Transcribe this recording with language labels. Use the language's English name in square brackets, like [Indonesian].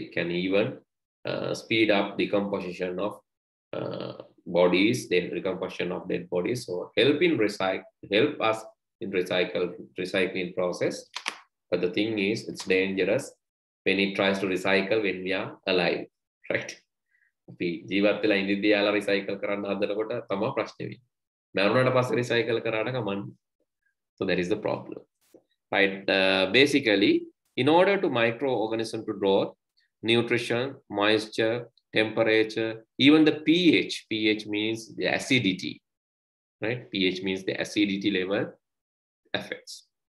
[English] It can even speed up decomposition of bodies, the decomposition of dead bodies. So help us in recycling process. But the thing is, it's dangerous when it tries to recycle when we are alive, right? [Sinhala] අපි ජීවත් වෙලා ඉඳිද්දී යාලා recycle කරන්න හදනකොට තමයි ප්‍රශ්නේ වෙන්නේ. මරුණාට පස්සේ recycle කරාට කමන්නේ. [English] So that is the problem, right? Basically, in order to microorganism to grow, nutrition, moisture, temperature, even the pH. pH means the acidity, right? pH means the acidity level affects.